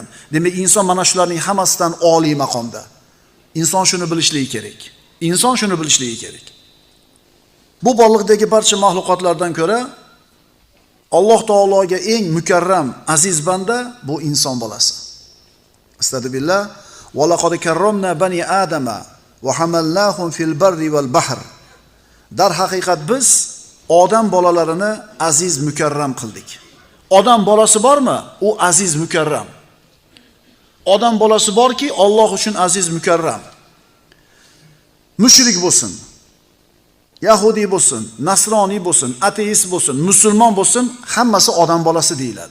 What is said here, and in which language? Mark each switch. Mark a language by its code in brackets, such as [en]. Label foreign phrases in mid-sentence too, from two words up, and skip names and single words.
[uz] Demak, inson mana shularning hammasidan oliy maqomda. Inson shuni bilishligi kerak. Inson shuni bilishligi kerak. Bu borliqdagi barcha mahluqotlardan ko'ra Alloh taologa eng mukarram, aziz banda bu inson bolasi. [ar] أستغفر الله. ولقد كرمنا بني آدم وحملناهم في البر والبحر. [uz] Dar haqiqat biz odam bolalarini aziz mukarram qildik. Odam bolasi bormi? U aziz mukarram. Odam bolasi borki, Alloh uchun aziz mukarram. Mushrik bo'lsin, Yahudi bo'lsin, Nasroniy bo'lsin, ateist bo'lsin, musulmon bo'lsin, hammasi odam bolasi deyiladi.